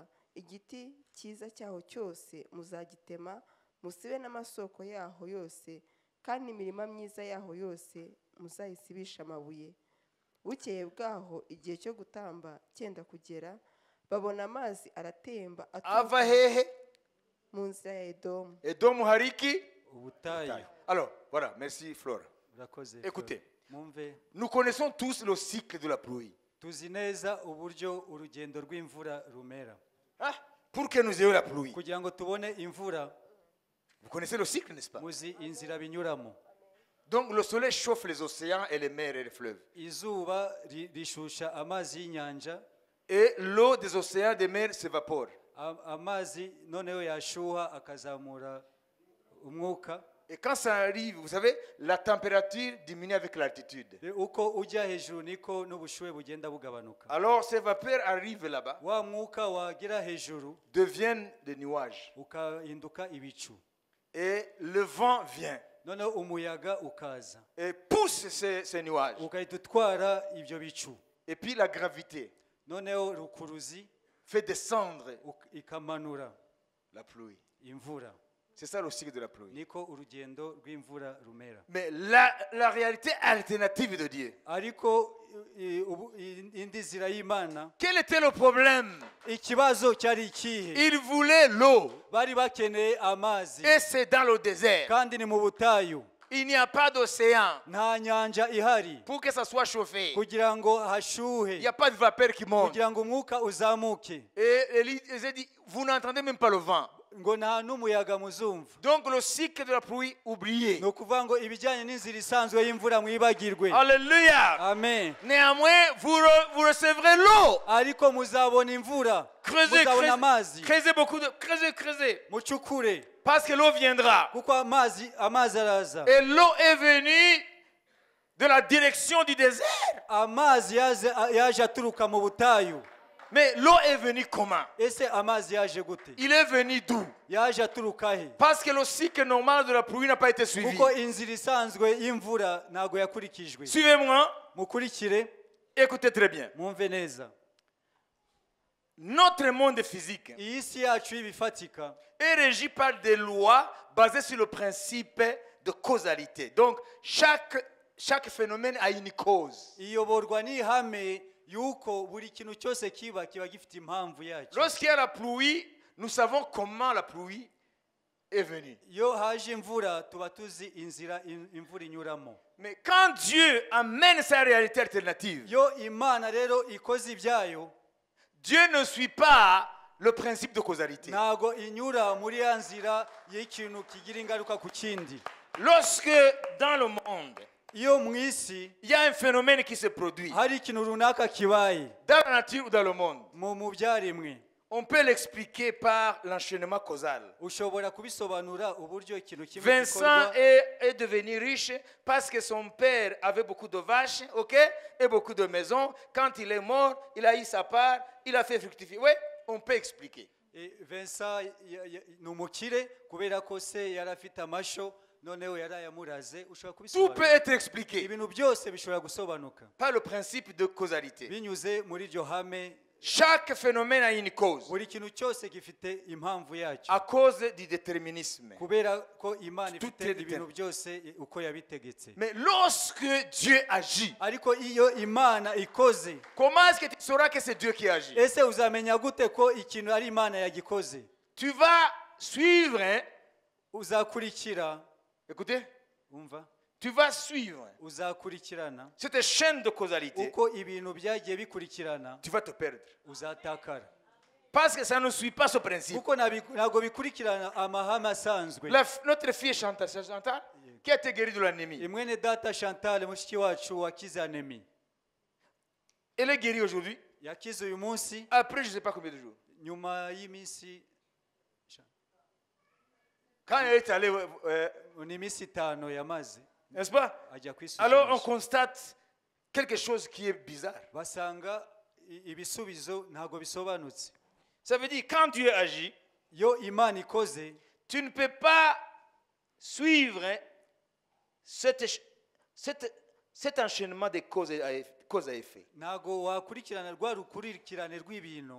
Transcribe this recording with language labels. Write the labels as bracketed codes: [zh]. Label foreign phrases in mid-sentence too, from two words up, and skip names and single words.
[rw] Igiti cyiza cyaho cyose muzagitema musibe n'amasoko yaho yose kandi imirima myiza yaho yose muzayisibisha amabuye. Bukeye bwaho igihe cyo gutamba cyenda kugera babona amazi aratemba ava hehe? mu nzira ya Edomu. Edomu hariki Ubutayu. [fr] Alors, voilà, merci Flora. [rw] Urakoze. [fr] Écoutez, [rw] Mwumve, [fr] nous connaissons tous le cycle de la pluie. [rw] tuzi neza uburyo urugendo rw'imvura rumera. [fr] Ah, pour que nous ayons la pluie. [rw] Kugira ngo tubone imvura, [fr] Vous connaissez le cycle, n'est-ce pas? [rw] muzi inzira binyuramo. [fr] Donc le soleil chauffe les océans et les mers et les fleuves. [rw] Izuba rishusha amazi y'inyanja, [fr] Et l'eau des océans et des mers s'évapore. [rw] amazi noneho yashuha akazamura umwuka. [fr] Et quand ça arrive, vous savez, la température diminue avec l'altitude. [rw] Uko ujya hejuru niko n'ubushuhe bugenda bugabanuka. [fr] Alors ces vapeurs arrivent là-bas, [rw] Wa mwuka wagera hejuru [fr] deviennent des nuages. [rw] ukahinduka ibicu. [fr] Et le vent vient [rw] Noneho umuyaga ukaza [fr] et pousse ces nuages. [rw] ukahita utwara ibyo bicu. [fr] Et puis la gravité [rw] Noneho rukuruzi [fr] fait descendre [rw] ikamanura [fr] la pluie. [rw] imvura. [fr] C'est ça le cycle de la pluie. [rw] Niko urugendo rw'imvura rumera. [fr] Mais la réalité alternative de Dieu. [rw] Ariko indi zira y'Imana, [fr] Quel était le problème? [rw] ikibazo cyari ikihe? [fr] Il voulait l'eau. [rw] Bari bakeneye amazi [fr] Et c'est dans le désert. [rw] kandi ni mu butayu, [fr] Il n'y a pas d'océan [rw] nta nyanja ihari [fr] pour que ça soit chauffé. [rw] kugira ngo [fr] Il [rw] hashuhe, [fr] n'y a pas de vapeur qui monte. [rw] kugira ngo umwuka uzamuke, [fr] Et Élisée dit, vous n'entendez même pas le vent. [rw] ngo nta n'umuyaga muzumva. [fr] Donc le cycle de la pluie, oublié. [rw] Ni ukuvuga ngo ibijyanye n'inzira isanzwe y'imvura mwibagirwe. [fr] Alléluia. [rw] Amen. [fr] Néanmoins, vous recevrez l'eau. [rw] Ariko muzabona imvura, [fr] Creusez, [rw] muzabona amazi, [fr] creusez beaucoup de... Creusez. [rw] mucukure [fr] Parce que l'eau viendra. [rw] kuko amazi araza. [fr] Et l'eau est venue de la direction du désert. [rw] Amazi yaje aturuka mu butayu. [fr] Mais l'eau est venue comment? [rw] Ese amazi yaje gute? [fr] Il est venu d'où? [rw] Yaje aturuka he? [fr] Parce que le cycle normal de la pluie n'a pas été suivi. [rw] Kuko inzira isanzwe y'imvura ntago yakurikijwe. [fr] Suivez-moi. [rw] Mukurikire, [fr] Écoutez très bien. [rw] mwumve neza. [fr] Notre monde physique [rw] Iyi si yacu y'ibifatika [fr] est régi par des lois basées sur le principe de causalité. Donc, chaque phénomène a une cause. [rw] iyoborwa n'ihame yuko buri kintu cyose kiba gifite impamvu yacyo. [fr] Lorsqu'il y a la pluie, nous savons comment la pluie est venue. [rw] Iyo haje imvura tuba tuzi inzira imvura inyuramo. [fr] Mais quand Dieu amène sa réalité alternative, [rw] Yo Imana rero ikoze ibyayo, [fr] Dieu ne suit pas le principe de causalité. [rw] ntago inyura muri ya nzira y'ikintu kigira ingaruka ku kindi. [fr] Lorsque dans le monde, [rw] Iyo mu isi [fr] il y a un phénomène qui se produit, [rw] hari ikintu runaka kibaye [fr] dans la nature ou dans le monde, [rw] mu byaremwe, [fr] on peut l'expliquer par l'enchaînement causal. [rw] ushobora kubisobanura uburyo ikintu kimwe [fr] Vincent [rw] gikorwa. [fr] est devenu riche parce que son père avait beaucoup de vaches, ok, et beaucoup de maisons. Quand il est mort, il a eu sa part, il a fait fructifier. Oui, on peut expliquer. [rw] Vincent ni umukire kubera ko se yari afite amasho noneho yari ayamuraze. Ushobora [fr] Tout peut [rw] kubisobanura, [fr] être expliqué [rw] ibintu byose bishobora gusobanuka [fr] par le principe de causalité. [rw] binyuze muri iryo hame. [fr] Chaque phénomène a une cause [rw] Buri kintu cyose gifite impamvu yacyo [fr] à cause du déterminisme. [rw] kubera ko Imana [fr] Tout [rw] ifite [fr] est [rw] ibintu byose uko yabitegetse. [fr] Mais lorsque Dieu agit, [rw] Ariko iyo Imana ikoze, [fr] comment est-ce que tu sauras que c'est Dieu qui agit? [rw] ese uzamenya gute ko ikintu ari Imana yagikoze? [fr] Tu vas suivre, hein? [rw] Uzakurikira, [fr] Écoutez, [rw] umva, [fr] tu vas suivre [rw] uzakurikirana [fr] cette chaîne de causalité. [rw] uko ibintu byagiye bikurikirana, [fr] Tu vas te perdre. [rw] uzatakara. [fr] Parce que ça ne suit pas ce principe. [rw] kuko ntabwo bikurikirana amahame asanzwe. [fr] Notre fille Chantal, c'est Chantal, qui a été guérie de l'anémie. [rw] Imwene data Chantal mushiki wacu wakize anemie. [fr] Elle est guérie aujourd'hui. [rw] Yakize uyu munsi [fr] Après, je ne sais pas combien de jours. [rw] nyuma y'iminsi [fr] Quand elle est allée, [rw] n'iminsi 5 yamaze [fr] n'est-ce pas? [rw] ajya [fr] Alors on [rw] kwisuzumisha. [fr] constate quelque chose qui est bizarre. [rw] Basanga ibisubizo ntabwo bisobanutse. [fr] Ça veut dire quand Dieu agit, [rw] Yo Imana ikoze [fr] tu ne peux pas suivre cet enchaînement de cause à effet. [rw] ntabwo wakurikirana rwa rukurikirane rw'ibintu.